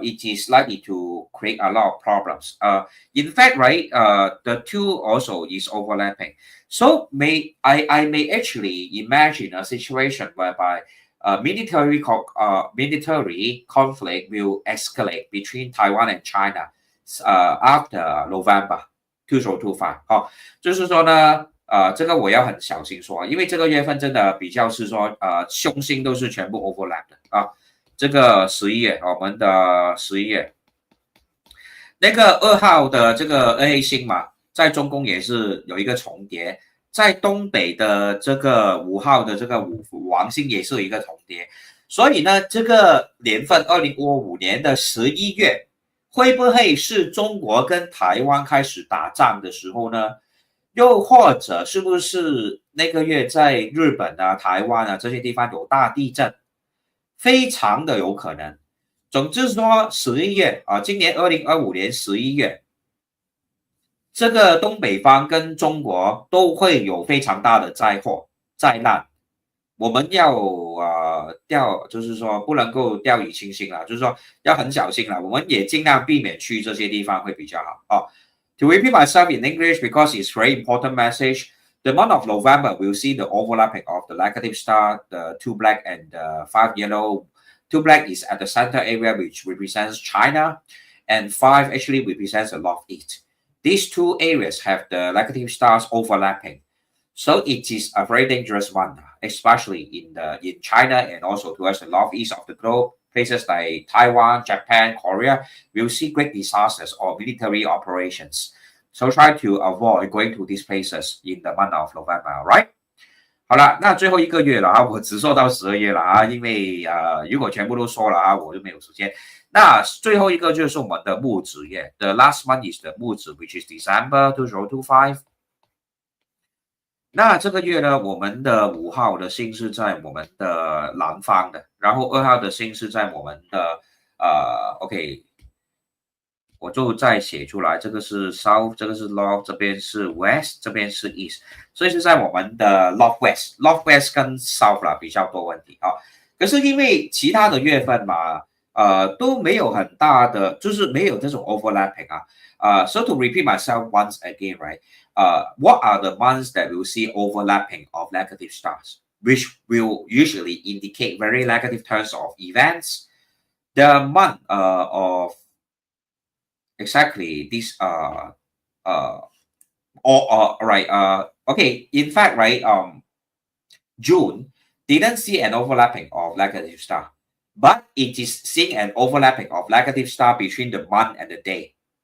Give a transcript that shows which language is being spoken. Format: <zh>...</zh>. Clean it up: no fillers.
<en>It is likely to create a lot of problems. In fact, right, the two also is overlapping. So I may actually imagine a situation whereby military conflict will escalate between Taiwan and China after November 2025。</en> <zh>就是说呢，这个我要很小心说，因为这个月份真的比较是说，凶星都是全部 overlap 的啊。这个11月，我们的11月，那个2号的这个2黑星嘛，在中宫也是有一个重叠，在东北的这个5号的这个五王星也是有一个重叠，所以呢，这个年份2055年的11月，会不会是中国跟台湾开始打仗的时候呢？又或者是不是那个月在日本啊、台湾啊这些地方有大地震？非常的有可能。总之说11月啊，今年2025年11月，这个东北方跟中国都会有非常大的灾难。我们要就是说不能够掉以轻心啦，就是说要很小心啦。我们也尽量避免去这些地方会比较好啊。</zh> <en>To repeat myself in English because it's very important message. The month of November will see the overlapping of the negative star, the 2 black and the 5 yellow. 2 black is at the center area, which represents China, and 5 actually represents the northeast. These two areas have the negative stars overlapping, so it is a very dangerous one, especially in China and also towards the northeast of the globe. Places like Taiwan, Japan, Korea will see great disasters or military operations. So try to avoid going to these places in the month of November, right?</en> <zh>好了，那最后一个月了啊，我只说到12月了啊，因为如果全部都说了啊，我就没有时间。那最后一个就是我们的木子月 ，</zh> <en>The last month is the 木子 ，which is December 2025。</en> <zh>那这个月呢，我们的5号的星是在我们的南方的，然后2号的星是在我们的OK。我就再写出来，这个是 South， 这个是 North， 这边是 West， 这边是 East， 所以是在我们的 Northwest 跟 South 啦比较多问题啊。可是因为其他的月份嘛，都没有很大的，就是没有这种 overlapping 啊。</zh> <en>So to repeat myself once again, right? What are the months that we'll see overlapping of negative stars, which will usually indicate very negative turns of events? The month of exactly this okay, in fact, right, June didn't see an overlapping of negative star, but it is seeing an overlapping of negative star between the month and the day.</en>